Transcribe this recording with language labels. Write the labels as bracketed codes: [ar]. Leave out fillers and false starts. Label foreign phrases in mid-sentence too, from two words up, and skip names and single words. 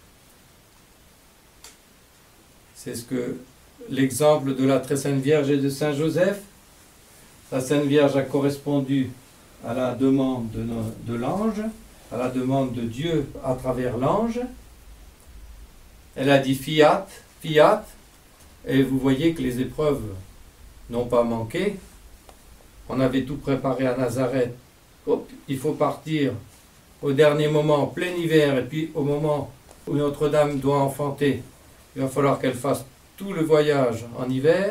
[fr] C'est ce que l'exemple de la très sainte Vierge et de Saint Joseph. La Sainte Vierge a correspondu à la demande de l'ange, à la demande de Dieu à travers l'ange. Elle a dit [la] fiat, fiat, [fr] et vous voyez que les épreuves n'ont pas manqué. On avait tout préparé à Nazareth. Hop, il faut partir au dernier moment, en plein hiver, et puis au moment où Notre-Dame doit enfanter, il va falloir qu'elle fasse tout le voyage en hiver.